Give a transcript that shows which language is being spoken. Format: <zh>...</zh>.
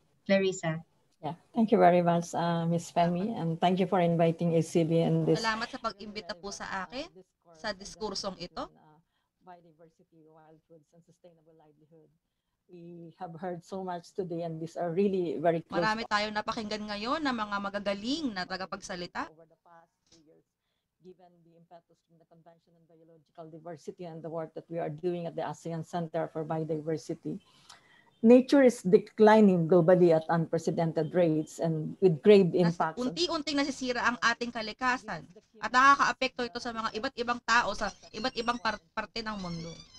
<en>Clarissa. Yeah, thank you very much, Ms. Femi, and thank you for inviting ACB in this.</en> <tl>Salamat sa pag-imbita po sa akin sa diskursong ito.</tl> <en>Biodiversity, wild foods, and sustainable livelihood. We have heard so much today, and these are really very close.</en> <tl>Marami tayong napakinggan ngayon na mga magagaling na tagapagsalita.</tl> <en>Over the past 2 years, given the impetus from the Convention on Biological Diversity and the work that we are doing at the ASEAN Center for Biodiversity, nature is declining globally at unprecedented rates and with grave impacts.</en> <tl>Unti-unting nasisira ang ating kalikasan at nakakaapekto ito sa mga iba't ibang tao sa iba't ibang parte ng mundo.</tl>